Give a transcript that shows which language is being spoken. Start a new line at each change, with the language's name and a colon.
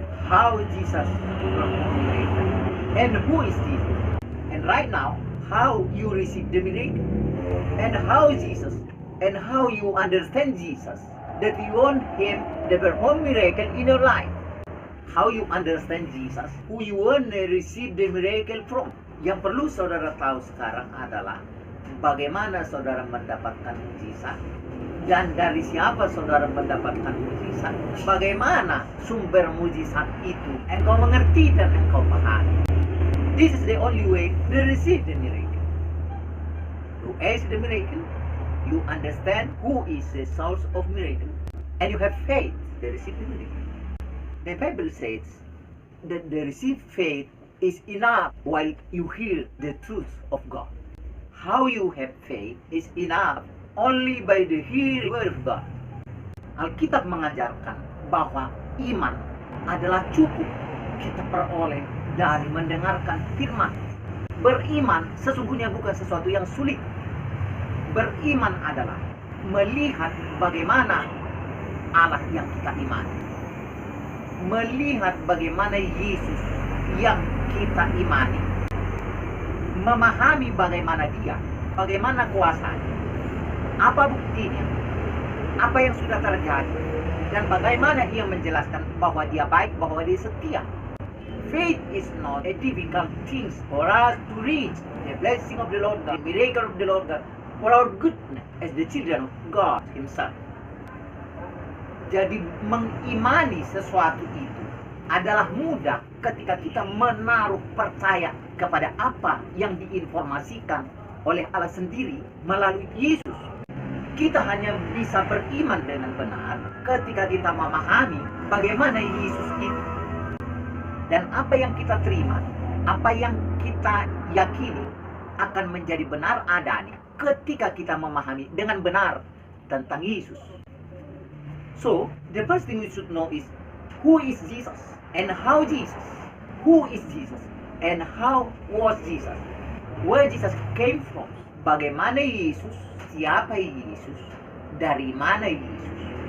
English: How Jesus performed miracle, and who is Jesus, and right now how you receive the miracle, and how Jesus, and how you understand Jesus, that you want him to perform miracle in your life. How you understand Jesus, who you want to receive the miracle from.
Indonesian: Yang perlu saudara tahu sekarang adalah bagaimana saudara mendapatkan mukjizat dan dari siapa saudara mendapatkan mukjizat. Bagaimana sumber mukjizat itu engkau mengerti dan engkau pahami.
English: This is the only way to receive the miracle. You ask the miracle, you understand who is the source of miracle, and you have faith to receive the miracle. The Bible says that the receive faith is enough while you hear the truth of God. How you have faith is enough only by the hearing word of God.
Indonesian: Alkitab mengajarkan bahwa iman adalah cukup kita peroleh dari mendengarkan firman. Beriman sesungguhnya bukan sesuatu yang sulit. Beriman adalah melihat bagaimana Allah yang kita imani. Melihat bagaimana Yesus yang kita imani. Memahami bagaimana Dia, bagaimana kuasanya, apa buktinya, apa yang sudah terjadi, dan bagaimana Ia menjelaskan bahwa Dia baik, bahwa Dia setia.
English: Faith is not a difficult thing for us to reach the blessing of the Lord God, the miracle of the Lord God, for our goodness as the children of God Himself.
Indonesian: Jadi mengimani sesuatu itu adalah mudah ketika kita menaruh percaya kepada apa yang diinformasikan oleh Allah sendiri melalui Yesus. Kita hanya bisa beriman dengan benar ketika kita memahami bagaimana Yesus itu. Dan apa yang kita terima, apa yang kita yakini akan menjadi benar adanya ketika kita memahami dengan benar tentang Yesus.
English: So, the first thing we should know is who is Jesus and how Jesus. Who is Jesus and how was Jesus? Where Jesus came from?
Indonesian: Bagaimana Yesus? Siapa Yesus? Dari mana Yesus?